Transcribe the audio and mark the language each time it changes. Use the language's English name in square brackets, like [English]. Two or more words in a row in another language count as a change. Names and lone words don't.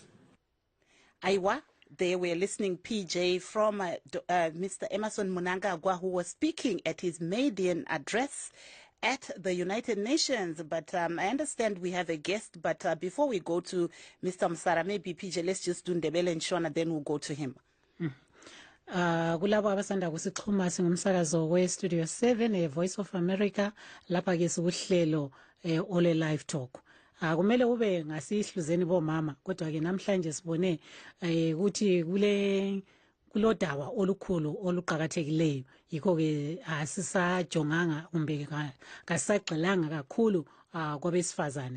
[English] Aiwa, they were listening, PJ, from Mr. Emerson Mnangagwa, who was speaking at his maiden address at the United Nations. But I understand we have a guest, but before we go to Mr. Msara, maybe PJ, let's just do Ndebele and Shona, then we'll go to him. [North Ndebele] Kulabo abasanda kusixhuma singumsakazo we-Studio 7 Voice of America lapha ke sikuhlelo ole [English] live talk. [North Ndebele] Kumele ube ngasihluzeni bomama kodwa ke namhlanje sibone ukuthi kulodaba olukhulu oluqhakathekileyo yikho ke asisajonganga kumbe kasagxilanga kakhulu kwabesifazane